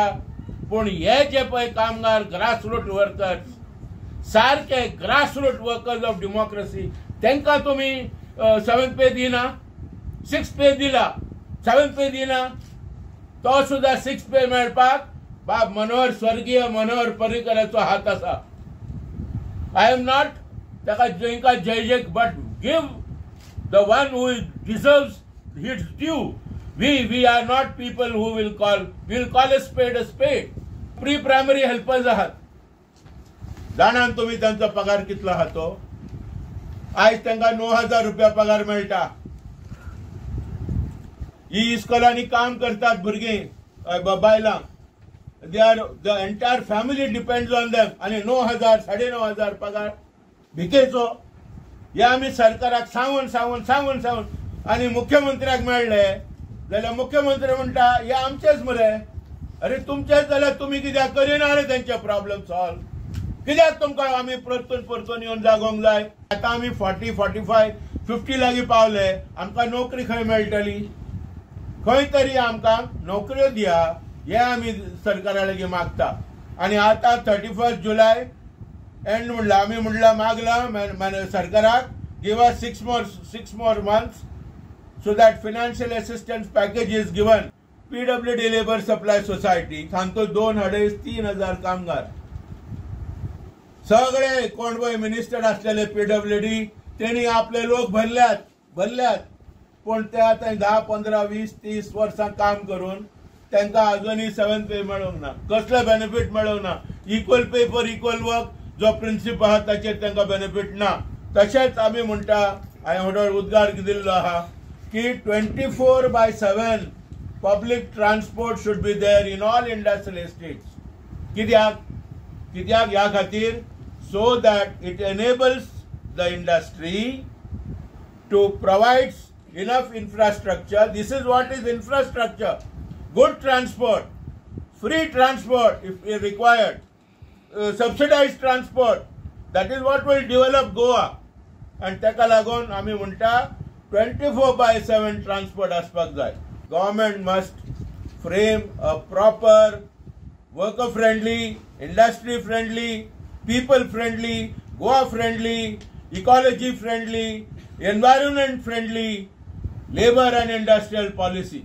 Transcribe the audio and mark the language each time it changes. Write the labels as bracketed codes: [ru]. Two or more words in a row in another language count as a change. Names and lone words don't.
[kok] पण हे जे पळय कामगार [en] grassroot workers [kok] सारखे [en] grassroot workers of democracy [kok] तांकां तुमी 7th पे दिना. 6th पे दिला. 7th पे दिना. तो सुद्धा 6th पे मेळपाक बाब मनोहर स्वर्गीय मनोहर पर्रीकराचो हात आसा. [en] I am not [kok] ताका जेंका जय [en] but give the one who deserves his due. We are not people who will call a spade. Pre-primary helpers आहात. [kok] जाणान तुम्ही त्यांचा पगार कितलो आहा तो. आज त्यांना 9,000 रुपया पगार मेळटा. ही इस्कोलांनी काम करतात भुरगीं बायलां. [en] The entire family depends on them. [kok] आणि 9,000 9,500 पगार भिकेचो. हे आमी सरकाराक सांगून आणि मुख्यमंत्र्याक मेळ्ळे जाल्यार मुख्यमंत्री म्हणटा हे आमचेच मरे. अरे तुमचेच जाल्यार तुम्ही कित्याक करिना रे त्यांचे [en] problem solve. [kok] कित्याक तुमकां आमी परतून येवन जागोंक जाय. आतां आमी 40, 45, 50 लागीं पावले. आमकां नोकरी खंय मेळटली. खंय तरी आमकां नोकऱ्यो दिया हे आमी सरकारा लागीं मागता. आनी आतां 31 जुलय एंड म्हणला आमी म्हणला मागला सरकाराक [en] give us 6 more months so that financial assistance package is given. [kok] PWD Labour Supply Society सांगतो 2,500-3,000 कामगार सगळे कोण मिनिस्टर असलेले PWD त्यांनी आपले लोक भरल्यात पण ते आता 10, 15, 20, 30 वर्सां काम करून त्यांना अजूनही 7th पे मेळोंक ना. कसले बेनिफिट मेळोंक ना. [en] equal pay for equal work [kok] जो प्रिन्सिप आहा ताचेर त्यांना बेनिफिट ना. तशेंच आमी म्हणटा हांवें उद्गार दिल्लो आहा की [en] 24/7 public transport should be there in all industrial estates. [kok] कित्याक ह्या खातीर [en] so that it enables the industry to provide enough infrastructure. This is what is infrastructure. Good transport, free transport if required, subsidized transport. That is what will develop Goa. [kok] And ताका लागून आमी म्हणटा 24/7 transport aspak jay. [en] Government must frame a proper, worker friendly, industry friendly, people friendly, Goa friendly, ecology friendly, environment friendly, labor and industrial policy.